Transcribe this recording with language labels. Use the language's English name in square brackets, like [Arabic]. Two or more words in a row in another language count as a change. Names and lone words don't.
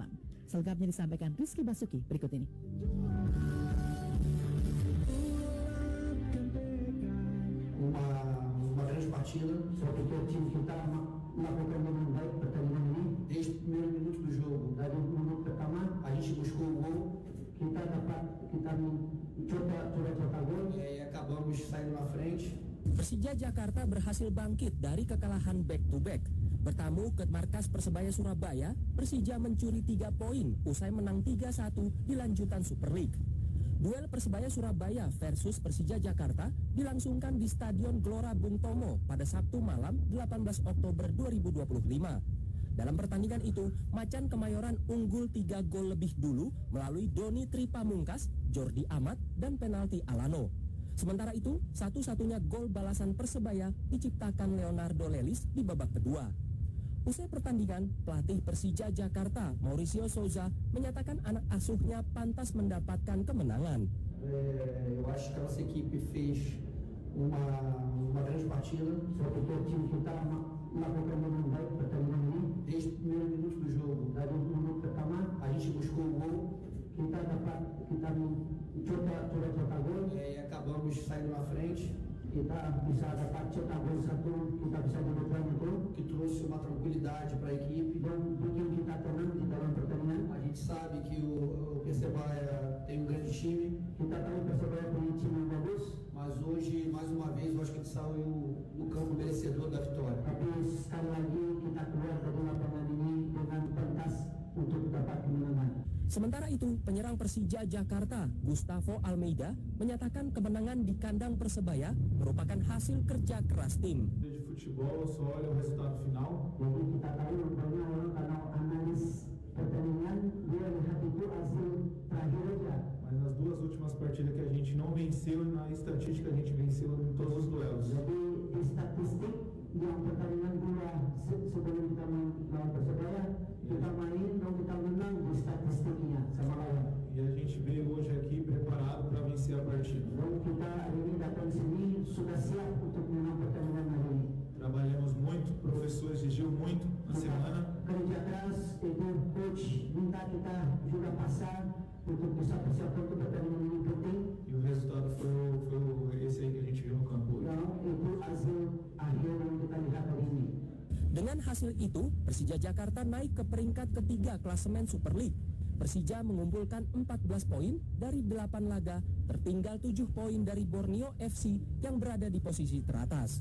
[Indonesian] Selengkapnya disampaikan Rizky Basuki berikut ini. Seketika tim kita melakukan dengan baik pertandingan ini. [Portuguese] Desde os primeiros minutos do jogo, [Indonesian] dari menit pertama, [Portuguese] a gente buscou o gol. [Indonesian] Kita coba gol [Portuguese] e acabamos saindo na frente. [Indonesian] Persija Jakarta berhasil bangkit dari kekalahan back-to-back. Bertamu ke markas Persebaya Surabaya, Persija mencuri 3 poin usai menang 3-1 di lanjutan Super League. Duel Persebaya Surabaya versus Persija Jakarta dilangsungkan di Stadion Gelora Bung Tomo pada Sabtu malam 18 Oktober 2025. Dalam pertandingan itu, Macan Kemayoran unggul 3 gol lebih dulu melalui Doni Tripamungkas, Jordi Amat, dan penalti Alano. Sementara itu, satu-satunya gol balasan Persebaya diciptakan Leonardo Lelis di babak kedua. Usai pertandingan, pelatih Persija Jakarta, Mauricio Souza, menyatakan anak asuhnya pantas mendapatkan kemenangan. [Portuguese] Eu acho que essa equipe fez uma grande partida. [Indonesian] Seketika tim kita melakukan dengan baik pertandingan ini. [Portuguese] Desde os primeiros minutos do jogo, [Indonesian] dari menit pertama, [Portuguese] a gente buscou o gol. [Indonesian] kita coba cetak gol. [Portuguese] Acabamos saindo na frente. [Indonesian] Kita bisa dapat cetak gol satu, kita bisa menemukan gol. [Portuguese] Que trouxe uma tranquilidade para a equipe. [Indonesian] Dan bikin kita tenang di dalam pertandingan. [Portuguese] A gente sabe que o Persebaya tem grande time. [Indonesian] Kita tahu Persebaya punya tim yang bagus. [Portuguese] Mas hoje, mais uma vez, eu acho que a gente saiu no campo merecedor da vitória. [Indonesian] Tapi sekali lagi kita keluar dari lapangan ini dengan pantas untuk dapat kemenangan. Sementara itu, penyerang Persija Jakarta, Gustavo Almeida, menyatakan kemenangan di kandang Persebaya merupakan hasil kerja keras tim. [Portuguese] De futebol só olha o resultado final. [Indonesian] Jadi kita tahu banyak orang kalau analis pertandingan dia lihat itu hasil terakhir aja. [Portuguese] Mas nas duas últimas partidas que a gente não venceu, na estatística a gente venceu em todos os duelos. [Indonesian] Jadi di statistik yang pertandingan dua sebelum kita main lawan Persebaya, kita main dan kita menang di statistiknya sama lawan. [Portuguese] E a gente veio hoje aqui preparado para vencer a partida. [Indonesian] Dan kita hari ini datang sini sudah siap untuk menang pertandingan hari ini. [Portuguese] Trabalhamos muito, o professor exigiu muito na semana. [Indonesian] Kerja keras, itu coach minta kita juga pasang untuk bisa persiapan untuk pertandingan ini penting. [Portuguese] E o resultado foi esse aí que a gente viu no campo hoje. [Indonesian] Dan itu hasil akhir yang kita lihat hari ini. Dengan hasil itu, Persija Jakarta naik ke peringkat ketiga klasemen Super League. Persija mengumpulkan 14 poin dari 8 laga, tertinggal 7 poin dari Borneo FC yang berada di posisi teratas.